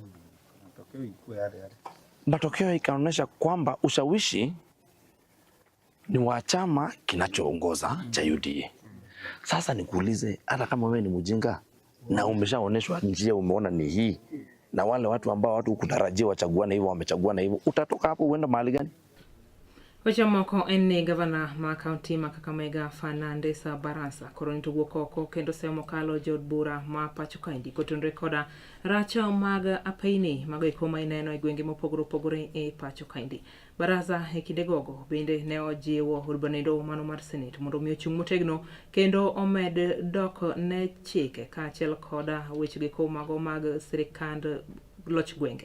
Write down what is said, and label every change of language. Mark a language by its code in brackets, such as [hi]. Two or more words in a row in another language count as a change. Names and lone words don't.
[sw] Matokeo ikaonyesha kwamba ushawishi ni wa chama kinachoongoza cha UDA. Sasa nikuulize, hata kama wewe ni mjinga na umeshaoneshwa njia, umeona ni hii, na wale watu ambao watu kutarajia wachaguane hivyo wamechaguana hivyo, utatoka hapo uenda mahali gani? [luo] Weche moko en ni gavana ma kaunti ma Kakamega Fernandes Barasa koro nitowuok oko kendo semo kalo jod bura ma pacho kaendi kotenore koda racho mag apeini mag eko ma ineno e gwenge mopogore opogore e pacho kaendi. Barasa e kinde gogo bende ne ojiwo od bura mano mar Senate mondo mi ochung' motegno kendo omed dok ne chike kaachiel koda weche geko mago mag sirikand loch gwenge.